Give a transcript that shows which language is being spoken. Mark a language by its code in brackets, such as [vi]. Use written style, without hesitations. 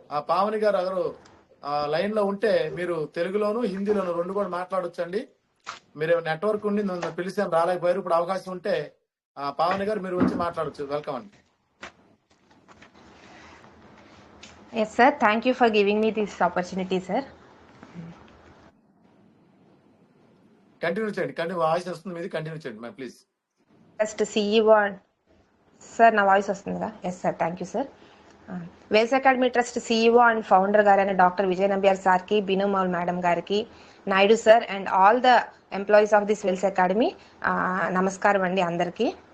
[te] పావని గారు అగరు లైన్ లో ఉంటే మీరు తెలుగులోను హిందీలోను రెండు కూడా మాట్లాడొచ్చండి. మీరు నెట్వర్క్ ఉండి నన్ను పిలిచాను రాలేకపోయారు. ఇప్పుడు అవకాశం ఉంటే పావని గారు మీరు వచ్చి మాట్లాడొచ్చు. వెల్కమ్ అండి. [en] Yes, sir. Thank you for giving me this opportunity, sir. [te] Continue చేయండి. వాయిస్ వస్తుంది మీది, కంటిన్యూ చేయండి ma'am please. Just CEO sir నా వాయిస్ వస్తుందా? [en] Yes sir, thank you sir. [te] Wales academy trust CEO and founder గారైన doctor Vijay Nambiar సార్కి, బిను mould madam గారికి, Naidu sir and all the employees of this Wales academy నమస్కారం అండి అందరికీ.